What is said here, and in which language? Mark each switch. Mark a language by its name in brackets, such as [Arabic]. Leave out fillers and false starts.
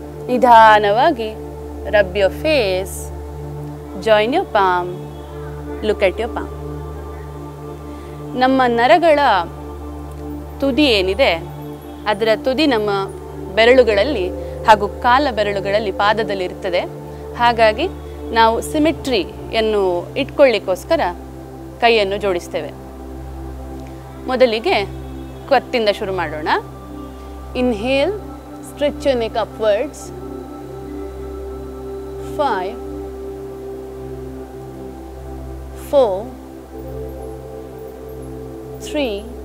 [Kannada] ನಿಧಾನವಾಗಿ [English] rub your face. Join your palm. Look at your palm. [Kannada] ನಮ್ಮ ನರಗಳ ತುದಿ ಏನಿದೆ, ಅದರ ತುದಿ ನಮ್ಮ ಬೆರಳುಗಳಲ್ಲಿ ಹಾಗೂ ಕಾಲ ಬೆರಳುಗಳಲ್ಲಿ, ಪಾದದಲ್ಲಿ ಇರ್ತದೆ. ಹಾಗಾಗಿ ನಾವು ಸಿಮೆಟ್ರಿಯನ್ನು ಇಟ್ಕೊಳ್ಳಿಕ್ಕೋಸ್ಕರ ಕೈಯನ್ನು ಜೋಡಿಸ್ತೇವೆ. ಮೊದಲಿಗೆ ಕತ್ತಿಂದ ಶುರು ಮಾಡೋಣ. [English] Inhale, stretch your neck upwards. 5, 4, 3,